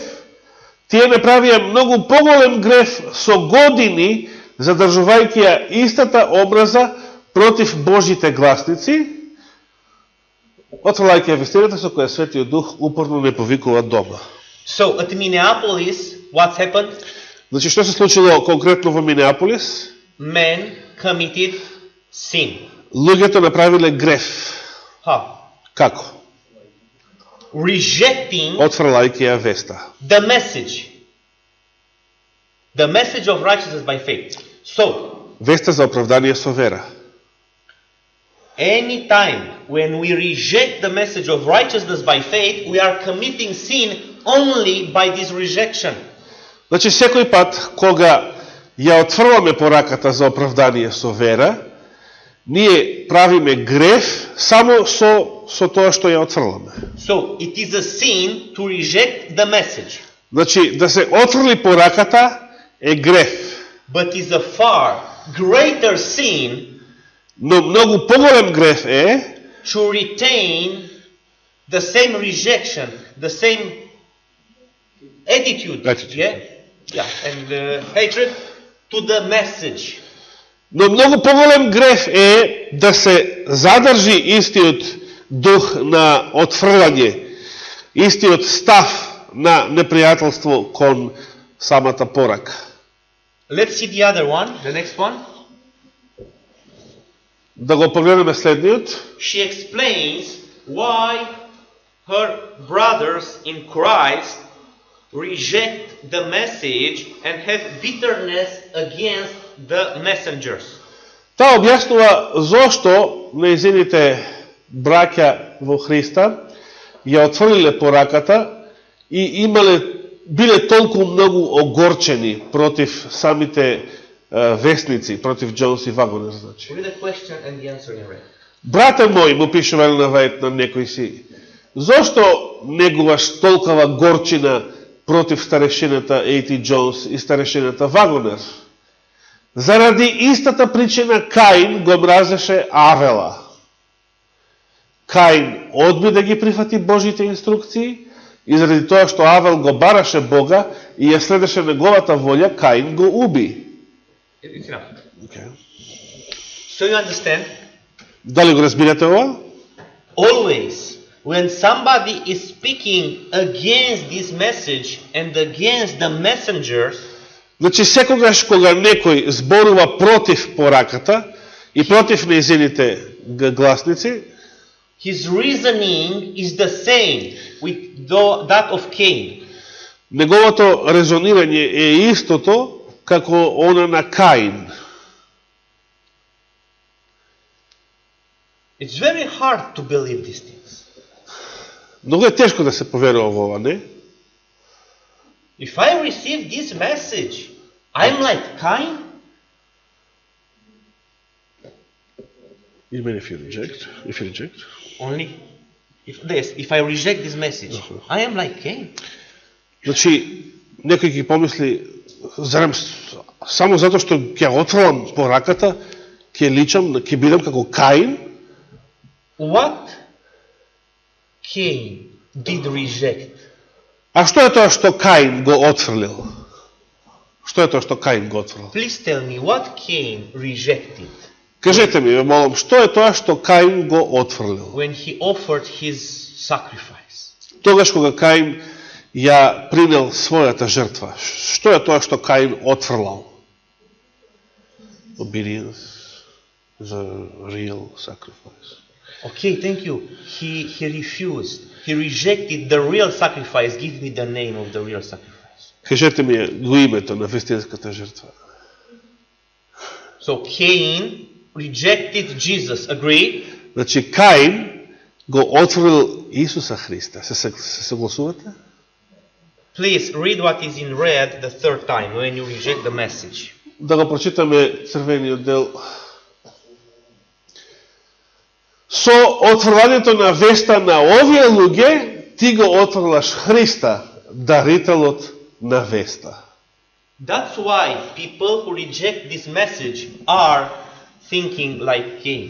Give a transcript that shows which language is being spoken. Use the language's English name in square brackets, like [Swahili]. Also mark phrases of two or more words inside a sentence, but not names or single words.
[Macedonian] Тие направија многу поголем греф со години, задржувајќи ја истата образа против Божите гласници, отфрлајќи ја вестината со која Светиот Дух упорно не повикува дома. [English] so at Minneapolis, what's happened? [Macedonian] Значи, што се случило конкретно во Минеаполис? [English] Men committed sin. [Macedonian] Луѓето направиле греф. [English] How? [Macedonian] Како? [English] Rejecting [Macedonian] Отфрлајќи ја веста. [English] the message. The message of righteousness by faith. So, [Macedonian] Веста за оправдание со вера. [English] any time when we reject the message of righteousness by faith, we are committing sin only by this rejection. [Macedonian] Значи, секој пат, кога ја отфрламе пораката за оправдание со вера, ние правиме греф само со тоа што ја отфрламе. [English] So, it is a sin to reject the message, [Macedonian] Значи, да се отфрли пораката е греф. [English] but is a far greater sin [Macedonian] Но многу поголем греф е [English] to retain the same rejection, the same attitude, and hatred to the message. [Macedonian] Но многу поголем греф е да се задржи истиот дух на отфрлање, истиот став на непријателство кон самата порака. [English] Let's see the other one, the next one. [Macedonian] Да го погледнеме следниот. [English] She explains why her brothers in Christ reject the message and have bitterness against the messengers. [Macedonian] Таа објаснува зошто нејзините браќа во Христа ја отфрлиле пораката и биле толку многу огорчени против самите вестници, против Джонс и Вагонер, значи. [English] Read the question and the answer in red. [Macedonian] Брате мој, му пишува Елена Вајт на некој си, зошто негуваш толкова горчина против старешината A.T. Джонс и старешината Вагонер? Заради истата причина Каин го мразеше Авела. Каин одби да ги прифати Божите инструкции и заради тоа што Авел го бараше Бога и ја следеше неговата волја, Каин го уби. [English] It's enough. Okay. So you understand? [Macedonian] Дали го разбирате ова? [English] Always, when somebody is speaking against this message and against the messengers, [Macedonian] Значи, секогаш кога некој зборува против пораката и против нејзините гласници, [English] his reasoning is the same with that of Cain. [Macedonian] неговото резонирање е истото како она на Каин. [English] It's very hard to believe these things. [Macedonian] Многу е тешко да се поверува во ова, не? [English] If I receive this message, I'm like Cain? Even if you reject. Only if I reject this message, I am like Cain. [Macedonian] Значи, некој ќе помисли, зарем само затоа што ќе отфрлам пораката, ќе личам, ќе бидам како Каин? [English] What Cain did reject? [Macedonian] А што е тоа што Каин го отфрлил? Што е тоа што Каин го отфрлил? [English] Please tell me what Cain rejected [Macedonian] Кажете ми, молам, што е тоа што Каин го отфрлил? [English] when he offered his sacrifice. [Macedonian] Тогаш кога Каин ја принел својата жртва. Што е тоа што Каин отфрлал? [English] Obedience is a real sacrifice. Okay, thank you. He refused. He rejected the real sacrifice. Give me the name of the real sacrifice. [Macedonian] Кажете ми го името на вистинската жртва. [English] So Cain rejected Jesus. Agree? [Macedonian] Значи Каин го отфрлил Исуса Христа. Се согласувате? [English] Please read what is in red the third time when you reject the message. [Macedonian] Да го прочитаме црвениот дел. Со отфрлањето на веста на овие луѓе, ти го отфрлаш Христа, дарителот на веста. [English] That's why people who reject this message are thinking like Cain.